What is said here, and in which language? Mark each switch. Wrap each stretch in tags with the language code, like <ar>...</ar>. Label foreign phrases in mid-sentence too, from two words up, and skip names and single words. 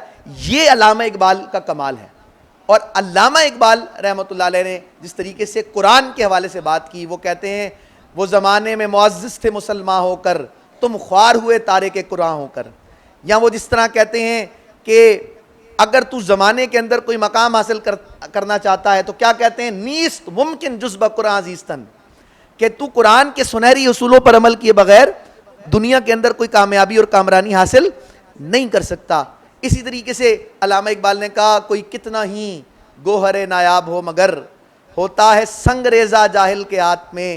<ur>یہ علامہ اقبال کا کمال ہے. اور علامہ اقبال</ur> <ar>رحمۃ اللہ علیہ</ar> <ur>نے جس طریقے سے قرآن کے حوالے سے بات کی, وہ کہتے ہیں وہ زمانے میں معزز تھے مسلمان ہو کر, تم خوار ہوئے تارک قرآن ہو کر. یا وہ جس طرح کہتے ہیں کہ اگر تو زمانے کے اندر کوئی مقام حاصل کرنا چاہتا ہے تو کیا کہتے ہیں,</ur> <fa>نیست ممکن جز بقرآن عزیزتن,</fa> <ur>کہ تو قرآن کے سنہری اصولوں پر عمل کیے بغیر دنیا کے اندر کوئی کامیابی اور کامرانی حاصل نہیں کر سکتا. اسی طریقے سے علامہ اقبال نے کہا کوئی کتنا ہی گوہر نایاب ہو مگر ہوتا ہے سنگ ریزہ جاہل کے ہاتھ میں.</ur>